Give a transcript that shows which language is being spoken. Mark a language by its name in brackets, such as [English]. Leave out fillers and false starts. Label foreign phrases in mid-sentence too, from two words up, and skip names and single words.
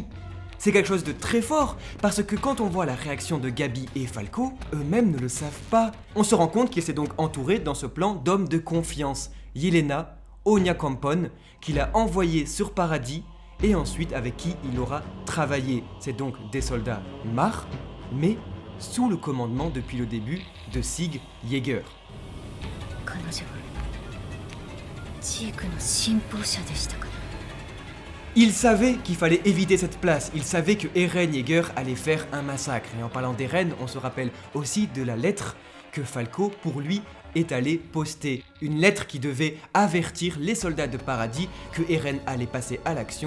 [French] C'est quelque chose de très fort, parce que quand on voit la réaction de Gabi et Falco, eux-mêmes ne le savent pas. On se rend compte qu'il s'est donc entouré dans ce plan d'hommes de confiance. Yelena, Onya Kampon, qu'il a envoyé sur Paradis, et ensuite avec qui il aura travaillé. C'est donc des soldats Mar, mais sous le commandement depuis le début de Sig Yeager. [Japanese] 彼女はジークの信奉者でしたから。 [French] Il savait qu'il fallait éviter cette place, il savait que Eren Yeager allait faire un massacre. Et en parlant d'Eren, on se rappelle aussi de la lettre que Falco, pour lui, est allé poster. Une lettre qui devait avertir les soldats de Paradis que Eren allait passer à l'action.